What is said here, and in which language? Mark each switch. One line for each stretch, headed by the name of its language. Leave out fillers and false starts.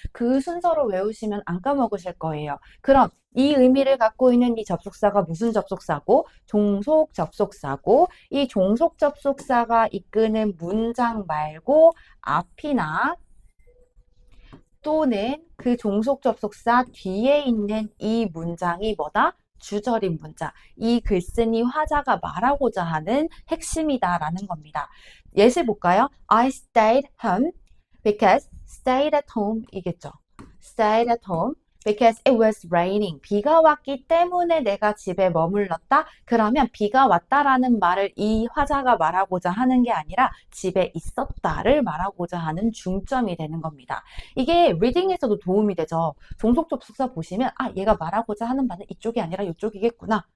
Korean: 그 순서로 외우시면 안 까먹으실 거예요. 그럼 이 의미를 갖고 있는 이 접속사가 무슨 접속사고 종속 접속사고 이 종속 접속사가 이끄는 문장 말고 앞이나 또는 그 종속 접속사 뒤에 있는 이 문장이 뭐다? 주절인 문장. 이 글쓴이 화자가 말하고자 하는 핵심이다라는 겁니다. 예시 볼까요?
English: I stayed home because stayed at home
Korean: 이겠죠.
English: stayed at home because it was raining.
Korean: 비가 왔기 때문에 내가 집에 머물렀다. 그러면 비가 왔다라는 말을 이 화자가 말하고자 하는 게 아니라 집에 있었다를 말하고자 하는 중점이 되는 겁니다. 이게 리딩에서도 도움이 되죠. 종속 접속사 보시면 아 얘가 말하고자 하는 바는 이쪽이 아니라 이쪽이겠구나.